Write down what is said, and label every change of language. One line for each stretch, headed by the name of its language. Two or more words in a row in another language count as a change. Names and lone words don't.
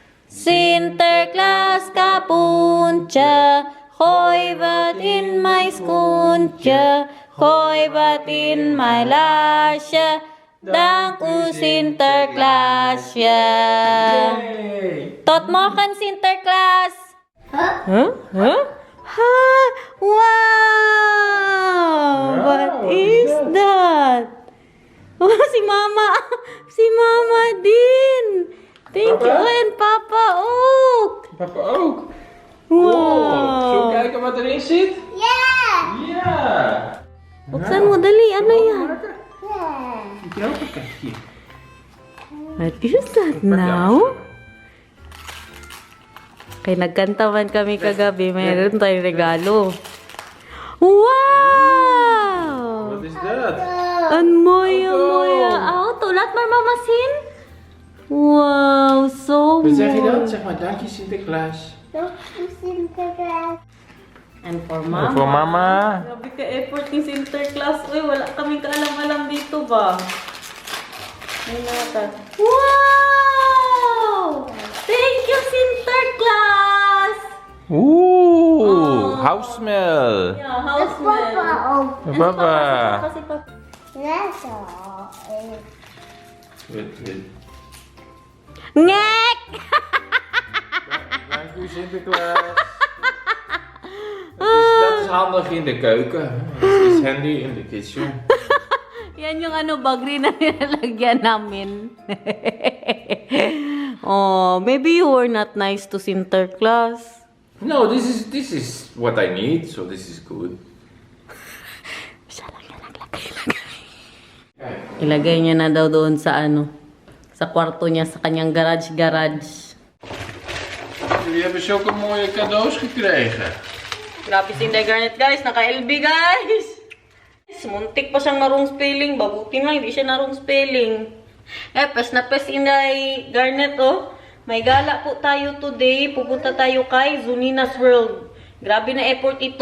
Dutch: Sinterklaas kapuntje, gooi wat in mijn schoentje, gooi wat in mijn laarsje. Dank u Sinterklaasje. Yay! Tot morgen Sinterklaas. Huh? Ha, wow!
English: What is that?
Filipino: Oh, si Mama. Si Mama din.
English: Thank you.
Dutch: Papa? En Papa ook. Papa ook. Wow. Zullen we kijken wat erin zit? Ja! Ja!
Filipino: Buksan mo, dali. Ano yan?
Dutch: Moet je ook een kijkje?
English: What is that now?
Filipino: Kaya nagkantawan kami kagabi. Mayroon tayong regalo. Wow!
Dutch: Wat is dat? Een mooie auto. Laat maar mama zien. Wow, zo Wat zeg je mooi. dan? Zeg maar dank je Sinterklaas. Dank u Sinterklaas.
English: And for mama.
Dutch: Voor mama.
Filipino: Grabe ka effort ni Sinterklaas. Uy, wala kaming kaalam-alam dito ba? Ay, nata. Wow!
English: Thank you, Sinterklaas! Oeh, house smell. Yeah, house
Dutch: Papa ook. Papa.
Filipino: Kasi papa.
Dutch: Net zo. Goed. Ngek! Dank u Sinterklaas. Dat is handig in de keuken. Het is handy in de kitchen.
Filipino: Yan yung ano, bagri na nilalagyan namin.
English: Oh, maybe you were not nice to Sinterklaas. No, this is what I need, so this is good.
Filipino: Siya lang yan naglagay. Ilagay niya na daw doon sa ano, sa kwarto niya, sa kanyang garage.
Dutch: Jullie hebben zulke mooie cadeaus gekregen.
Filipino: Grabe si Inday Garnet, guys. Naka-LB, guys. Muntik pa siyang narong spelling. Babuti nga, hindi siya narong spelling. Pes na pes Inday Garnet, oh. May gala po tayo today. Pupunta tayo kay Zunina's World. Grabe na effort ito.